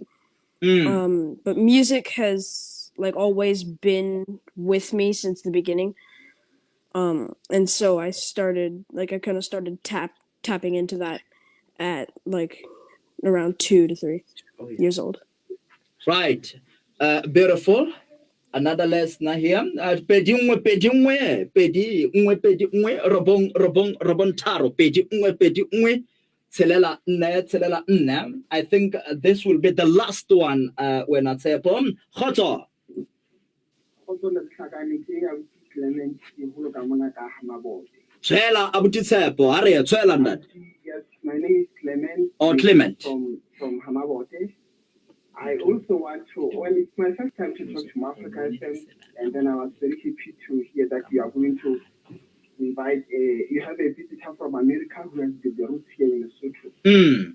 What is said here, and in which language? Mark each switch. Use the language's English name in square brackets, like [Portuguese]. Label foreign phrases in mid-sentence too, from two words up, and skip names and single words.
[English] But music has like always been with me since the beginning. And so I started, like I kind of started tapping into that at like around 2 to 3 years old. Right. Beautiful. Another lesson here. [Southern Sotho] Pedi nngwe, robong tharo, pedi nngwe, tshelela nne. [English] I think this will be the last one when I say Tsepo. [Southern Sotho] Khoto. Tshela abuti Tsepo, are tshela Ntate. [English] Yes, my name is Clement. Oh, Clement. From Hamabote. I also want to, well, it's my first time to talk to MOAFRIKA FM, and then I was very happy to hear that you are going to invite you have a visitor from America who has the roots here in Lesotho.